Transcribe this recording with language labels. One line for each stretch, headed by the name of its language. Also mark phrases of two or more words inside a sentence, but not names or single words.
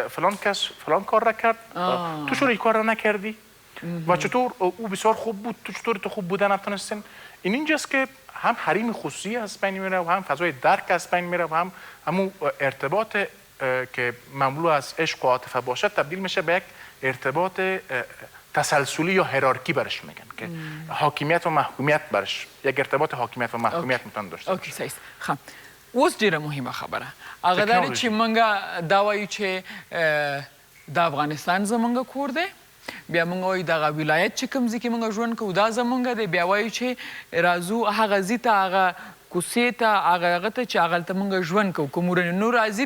Persian: فلان کس فلان کار را کرد تو چرا این کار را نکردی و چطور او بسیار خوب بود تو چطور تو خوب بودن نتونستین اینجاست که هم حریم خصوصی از بین میره و هم فضای درک از بین میره و هم همون ارتباط که مملو از عشق و عاطفه باشه تبدیل میشه به یک ارتباط تسلسلی یا هرارکی برش میگن که حاکمیت و محکومیت برش یک ارتباط حاکمیت و محکومیت میتونن داشته باشه. صحیح.
Pashto: خب اوس ډیره مهمه خبره هغه دا چې موږ دا وایو چې د افغانستان زموږ کور دی بیا موږ وایو دغه ولایت چې کوم ځای کې موږ ژوند کوو دا زموږ دی بیا وایو چې راځو هغه ځای ته هغه کوڅې ته هغه ته چې هغلته موږ ژوند کوو که مورنۍ نو راځي